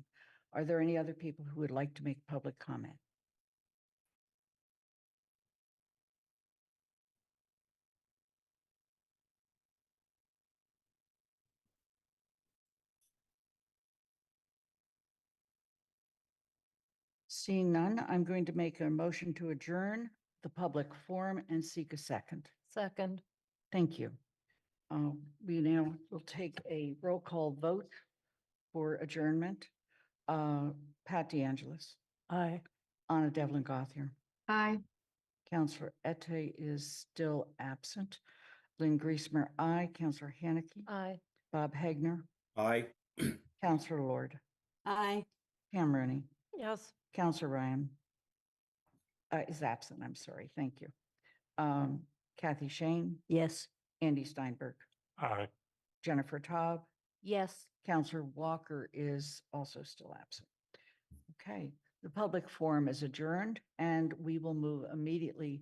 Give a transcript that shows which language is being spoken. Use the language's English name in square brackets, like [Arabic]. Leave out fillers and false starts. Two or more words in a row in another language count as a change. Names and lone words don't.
[English] Are there any other people who would like to make public comment? Seeing none, I'm going to make a motion to adjourn the public forum and seek a second. Second. Thank you. We now will take a roll call vote for adjournment. Pat DeAngelis. Aye. Anna Devlin Gothier. Aye. Counselor Ette is still absent. Lynn Griesmer, aye. Counselor Haneke. Aye. Bob Hagner. Aye. Counselor Lord. Aye. Pam Rooney. Yes. Counselor Ryan is absent. I'm sorry. Thank you. Kathy Shane. Yes. Andy Steinberg. Aye. Jennifer Taub. Yes. Counselor Walker is also still absent. Okay, the public forum is adjourned and we will move immediately.